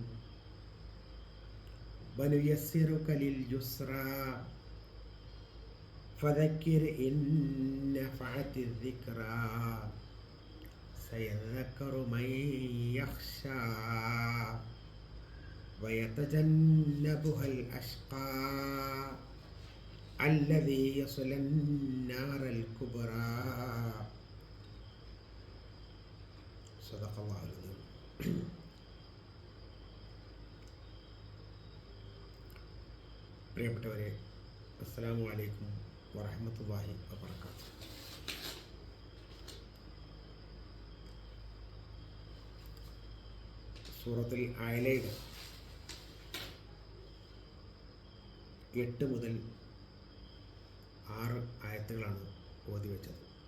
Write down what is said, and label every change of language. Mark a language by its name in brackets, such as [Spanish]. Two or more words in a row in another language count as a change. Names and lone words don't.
[Arabic] ونيسرك لليسرى فذكر إن نفعت الذكرى سيذكر من يخشى ويتجنبها الأشقى الذي يصلى النار الكبرى. صدق الله العظيم. [Malayalam] പ്രിയപ്പെട്ടവരെ, [Arabic] السلام عليكم ورحمة الله وبركاته. [Malayalam] സൂറത്തുൽ അഅലയുടെ 8 മുതൽ 6 ആയത്തുകളാണ് ഓതി വെച്ചത്.